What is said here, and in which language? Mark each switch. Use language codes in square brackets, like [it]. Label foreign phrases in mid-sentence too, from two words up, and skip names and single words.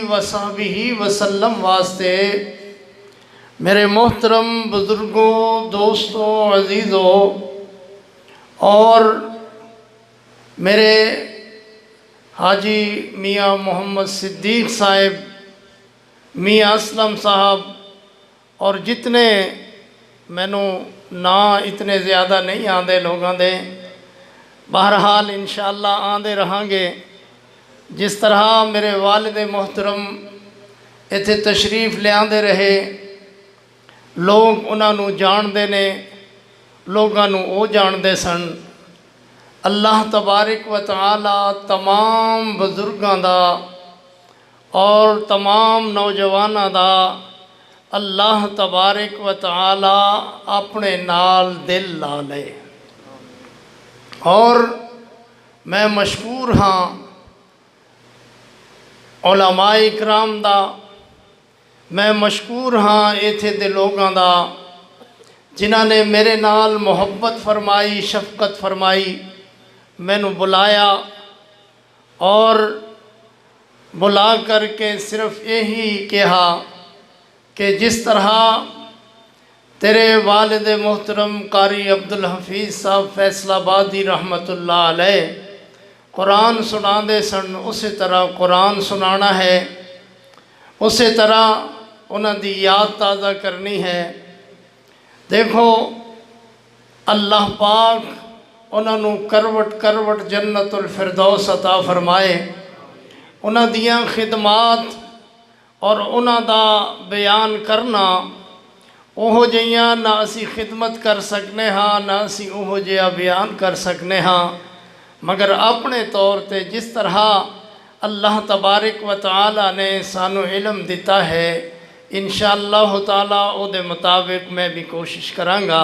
[ar] وصحبہ وسلم [pa] واسطے میرے محترم بزرگوں، دوستوں، عزیزوں اور میرے حاجی میاں محمد صدیق صاحب، میاں اسلم صاحب اور جتنے مینوں نا اتنے زیادہ نہیں آندے لوگاں دے، بہرحال انشاءاللہ آندے رہاں گے۔ جس طرح میرے والد محترم ایتھے تشریف لے آندے رہے، لوگ انہاں نو جان دے نے، لوگاں نو او جان دے سن۔ اللہ تبارک و تعالی تمام بزرگاں دا اور تمام نوجواناں دا اللہ تبارک و تعالی اپنے نال دل لا لے۔ اور میں مشکور ہاں علماء اکرام دا، میں مشکور ہاں ایتھے دے لوگاں دا جنہاں نے میرے نال محبت فرمائی، شفقت فرمائی، مینوں بلایا اور بلا کر کے صرف یہی کہا کہ جس طرح تیرے والد محترم قاری عبدالحفیظ صاحب فیصل آبادی [ar] رحمۃ اللہ علیہ [pa] قرآن سنا دے سن، اسی طرح قرآن سنانا ہے، اسی طرح انہاں دی یاد تازہ کرنی ہے۔ دیکھو اللہ پاک انہاں نو کروٹ کروٹ جنت الفردوس عطا فرمائے۔ انہاں دیاں خدمات اور انہاں دا بیان کرنا اوہو جیاں نہ اسی خدمت کر سکنے ہاں، نہ اسی اوہو جیاں بیان کر سکنے ہاں، مگر اپنے طور تے جس طرح اللہ تبارک و تعالی نے سانو علم دیتا ہے انشاءاللہ تعالی او دے مطابق میں بھی کوشش کرانگا۔